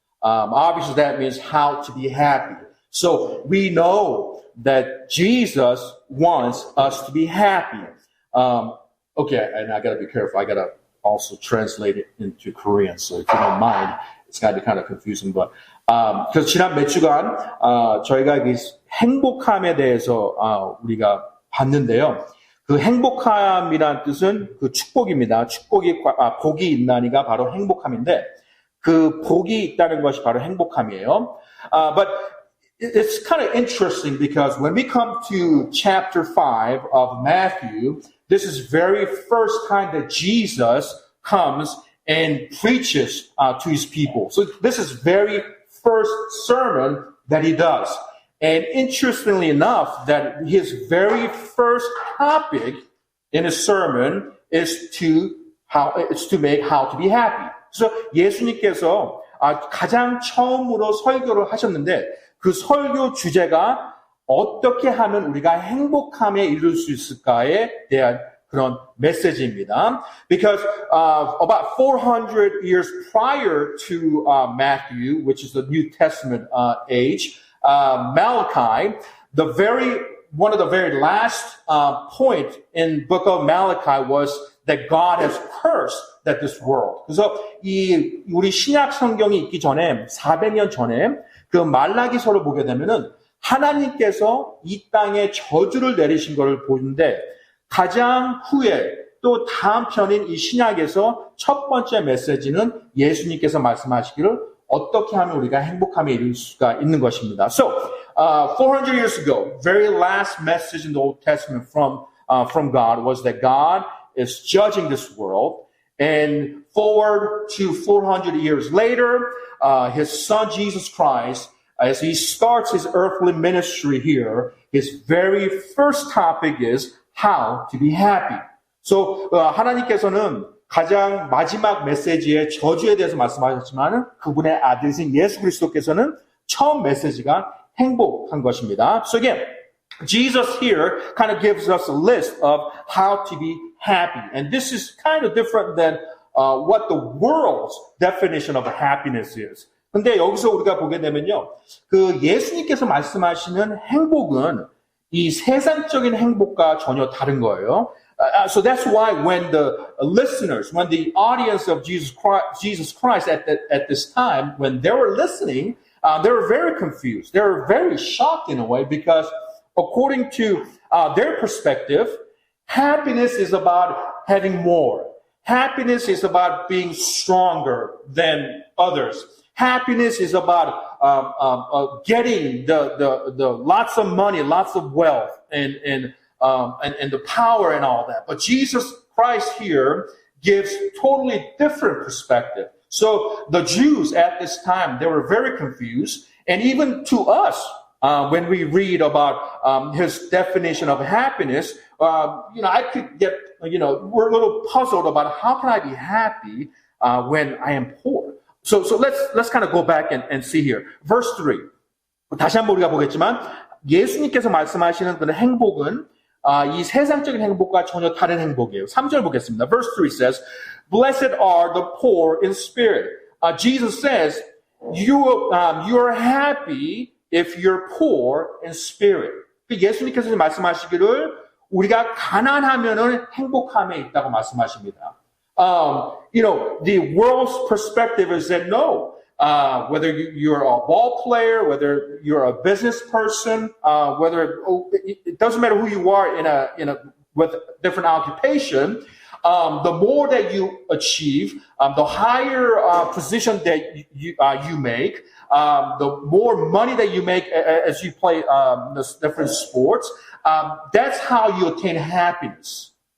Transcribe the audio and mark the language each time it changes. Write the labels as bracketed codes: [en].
[en] Obviously, that means how to be happy. So we know that Jesus wants us to be happy. Okay, and I got to be careful. I got to also translate it into Korean. So if you don't mind, it's going to be kind of confusing. [ko] But 그래서 지난 몇 주간 저희가 이 행복함에 대해서 우리가 봤는데요. 그 행복함이란 뜻은 그 축복입니다. 복이 있나니가 바로 행복함인데 그 복이 있다는 것이 바로 행복함이에요. [en] But it's kind of interesting because when we come to chapter 5 of Matthew, this is very first time that Jesus comes and preaches to his people. So this is very first sermon that he does. And interestingly enough, that his very first topic in his sermon is to make how to be happy. [ko] 그래서 예수님께서 가장 처음으로 설교를 하셨는데 그 설교 주제가 어떻게 하면 우리가 행복함에 이룰 수 있을까에 대한 그런 메시지입니다. [en] Because about 400 years prior to Matthew, which is the New Testament age, Malachi, one of the very last point in book of Malachi was that God has cursed this world. [ko] 그래서 우리 신약 성경이 있기 전에 400년 전에 그 말라기서를 보게 되면은 하나님께서 이 땅에 저주를 내리신 것을 보는데 가장 후에 또 다음 편인 이 신약에서 첫 번째 메시지는 예수님께서 말씀하시기를 어떻게 하면 우리가 행복함에 이룰 수가 있는 것입니다. [en] So, 400 years ago, very last message in the Old Testament from God was that God is judging this world. And forward to 400 years later, his son Jesus Christ, as he starts his earthly ministry here, his very first topic is how to be happy. [ko] So, 하나님께서는 가장 마지막 메시지의 저주에 대해서 말씀하셨지만 그분의 아들이신 예수 그리스도께서는 처음 메시지가 행복한 것입니다. [en] So again, Jesus here kind of gives us a list of how to be happy. And this is kind of different than what the world's definition of happiness is. [ko] 근데 여기서 우리가 보게 되면요. 그 예수님께서 말씀하시는 행복은 이 세상적인 행복과 전혀 다른 거예요. [en] So that's why when the listeners, when the audience of Jesus Christ at this time, when they were listening, they were very confused. They were very shocked in a way because according to their perspective, happiness is about having more. Happiness is about being stronger than others. Happiness is about getting the lots of money, lots of wealth, and the power and all that. But Jesus Christ here gives totally different perspective. So the Jews at this time, they were very confused. And even to us, when we read about his definition of happiness, I could get, we're a little puzzled about how can I be happy when I am poor. So let's kind of go back and see here. Verse 3. [ko] 다시 한번 우리가 보겠지만 예수님께서 말씀하시는 그 행복은 이 세상적인 행복과 전혀 다른 행복이에요. 3절 보겠습니다. [en] Verse 3 says, Blessed are the poor in spirit. Jesus says, you are happy if you're poor in spirit. [ko] 예수님께서 말씀하시기를 우리가 가난하면은 행복함에 있다고 말씀하십니다. [en] The world's perspective is that no, whether you're a ball player, whether you're a business person, it doesn't matter who you are with different occupation, the more that you achieve, the higher position that you make, the more money that you make as you play the different sports, that's how you attain happiness.